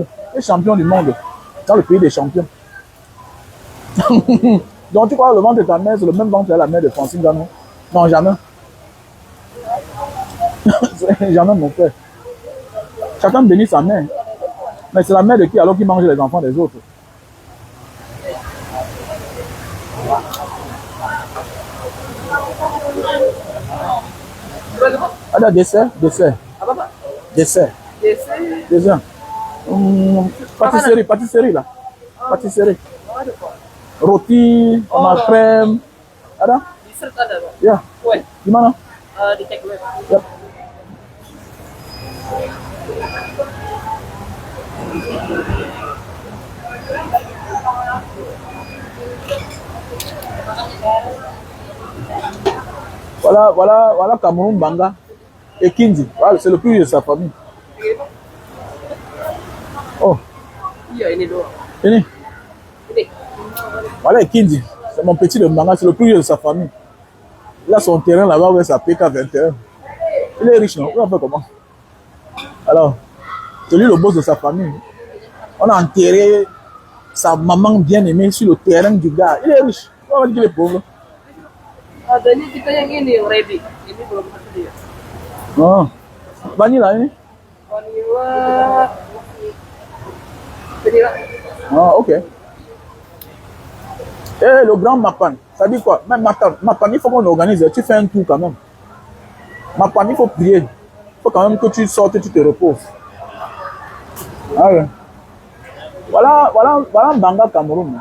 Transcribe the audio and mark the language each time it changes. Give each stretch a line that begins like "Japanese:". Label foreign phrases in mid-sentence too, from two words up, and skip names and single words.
French: Il est champion du monde dans le pays des champions. Donc tu crois que le ventre de ta mère, c'est le même ventre que la mère de Francine Nganou? Non, jamais. Jamais, mon frère. Chacun bénit sa mère. Mais c'est la mère de qui alors qui mange les enfants des autres?
Indonesian: Ada dessert. Apa Pak? Dessert. Dessert.
French: Pâtisserie là. Pâtisserie.
Indonesian: Oh, ada Pak. Roti, sama crème. Ada? Dessert ada Pak. Ya. Kue. Gimana? Di
English: take away.
Indonesian: Ya.
French: Voilà Cameroun Banga et Kindi. Voilà, c'est le plus vieux de sa famille. Oh,
Indonesian: Iya ini doang. ini. Ini.
French: Voilà Kindi. C'est mon petit de Banga, c'est le plus vieux de sa famille. Il a son terrain là-bas avec sa PK21. Il est riche, non? Il a fait comment? Alors, c'est lui le boss de sa famille. On a enterré sa maman bien-aimée sur le terrain du gars. Il est riche. On va dire qu'il est pauvre.
Indonesian: Adanya kita yang ini yang ready. Ini belum ada dia. Oh. Vanilla, ini? Vanilla. Vanilla. Ah, ok.
French: Et le grand Mapan, ça dit quoi? Même Mapan, il faut qu'on organise. Tu fais un tour quand même. Mapan, il faut prier. Il faut quand même que tu sortes et tu te reposes. Ah ouais. Voilà Banga Cameroun.